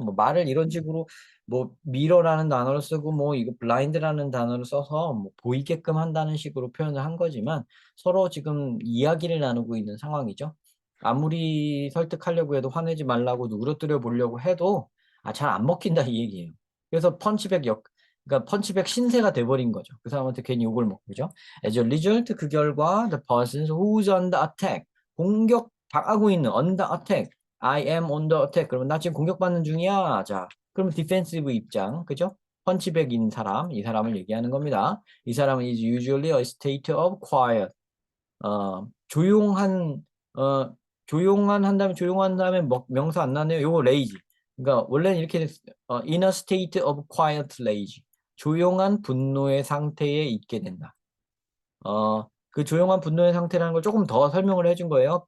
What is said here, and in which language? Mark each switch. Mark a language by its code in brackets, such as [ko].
[ko] 뭐, 말을 이런 식으로, 뭐, 미러라는 단어를 쓰고, 뭐, 이거 blind라는 단어를 써서, 뭐, 보이게끔 한다는 식으로 표현을 한 거지만, 서로 지금 이야기를 나누고 있는 상황이죠. 아무리 설득하려고 해도 화내지 말라고 누그러뜨려 보려고 해도 잘 안 먹힌다 이 얘기예요. 그래서 그러니까 펀치백 신세가 돼버린 거죠. 그 사람한테 괜히 욕을 먹고 그죠? [en] As a result, [ko] 그 결과 [en] the person who's on the attack, [ko] 공격 당하고 있는 [en] on the attack, I am on the attack. [ko] 그러면 나 지금 공격받는 중이야. 자, 그러면 디펜시브 입장, 그죠? 펀치백인 사람, 이 사람을 얘기하는 겁니다. 이 사람은 [en] is usually a state of quiet. [ko] 조용한, 어, 조용한 다음에 명사 안 나네요. 요거 lazy. 그러니까 원래는 이렇게 [en] in a state of quiet rage. [ko] 조용한 분노의 상태에 있게 된다. 그 조용한 분노의 상태라는 걸 조금 더 설명을 해준 거예요.